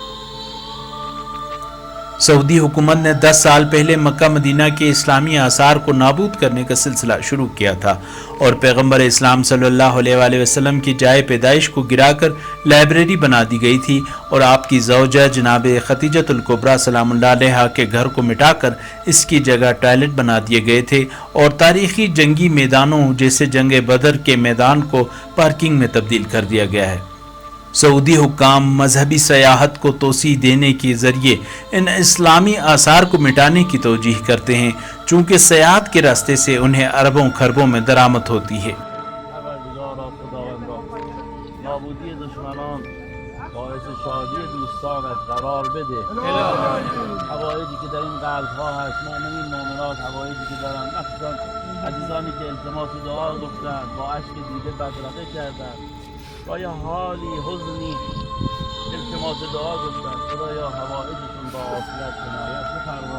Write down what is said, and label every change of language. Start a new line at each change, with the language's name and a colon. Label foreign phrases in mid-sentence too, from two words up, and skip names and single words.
Urdu: سعودی حکومت نے 10 سال پہلے مکہ مدینہ کے اسلامی آثار کو نابود کرنے کا سلسلہ شروع کیا تھا، اور پیغمبر اسلام
Arabic: صلی اللہ علیہ وآلہ وسلم
Urdu: کی جائے پیدائش کو گرا کر لائبریری بنا دی گئی تھی، اور آپ کی زوجہ جناب خدیجۃ الکبریٰ
Arabic: سلام اللہ علیہا
Urdu: کے گھر کو مٹا کر اس کی جگہ ٹوائلٹ بنا دیے گئے تھے، اور تاریخی جنگی میدانوں جیسے جنگ بدر کے میدان کو پارکنگ میں تبدیل کر دیا گیا ہے۔ سعودی حکام مذہبی سیاحت کو توسیع دینے کے ذریعے ان اسلامی آثار کو مٹانے کی توجیہ کرتے ہیں، چونکہ سیاحت کے راستے سے انہیں اربوں خربوں میں درآمد ہوتی ہے۔
Persian: نابودی دشمنان باعث شادی دوستانت قرار بده. حوایجی که در این قلب‌ها هست، مؤمنین مؤمنات حوایجی که دارن، مخصوصا عزیزانی که التماس دعا گفتن، با اشک دیده بدرقه کردن، با یه حالی حزنی التماس دعا گفتن، خدایا حوایجشون با عافیت عنایت بفرما.